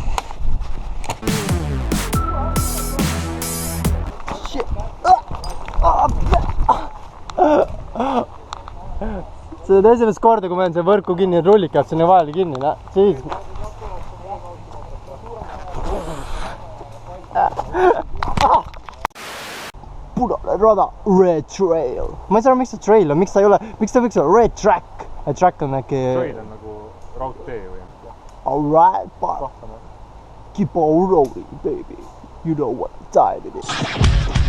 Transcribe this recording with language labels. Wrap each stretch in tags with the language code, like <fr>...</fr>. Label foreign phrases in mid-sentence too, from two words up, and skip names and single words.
<et>See on esimest korda, kui ma olen see võrku kinni, rullik jääb sinna vahele kinni. Siis. Punane rada,</et> <en>red trail.</en> <et>Ma ei saa, miks see trail on, miks ta võiks olla</et> <en>red track?</en> <et>Track on äkki... Trail on nagu raudtee või?</et> <en>Alright, but keep on rolling, baby. You know what time it is.</en>